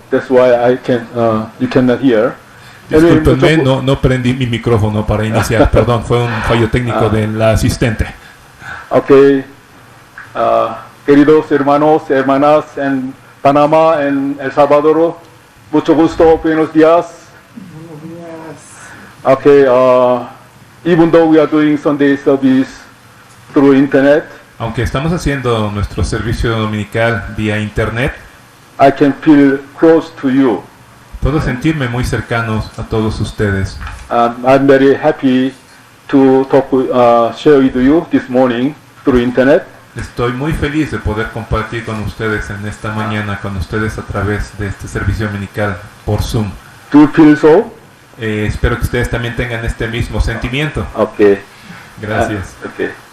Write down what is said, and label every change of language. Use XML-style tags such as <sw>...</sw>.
<en>That's why you cannot hear.</en> <es>Discúlpenme, no prendí mi micrófono para iniciar. Perdón, fue un fallo técnico de la asistente. Okay, queridos hermanos, hermanas en Panamá, en El Salvador, mucho gusto, buenos días. Okay,</es> <en>even though we are doing Sunday service through internet,</en> <es>Aunque estamos haciendo nuestro servicio dominical vía internet,</es> <en>I can feel close to you.</en> <es>puedo sentirme muy cercanos a todos ustedes.</es> <en>I'm very happy to share with you this morning through internet.</en> <es>Estoy muy feliz de poder compartir con ustedes en esta mañana, con ustedes a través de este servicio dominical por Zoom.</es> <en>Do you feel so?</en> <es>Espero que ustedes también tengan este mismo sentimiento. Okay. Gracias. Okay.</es>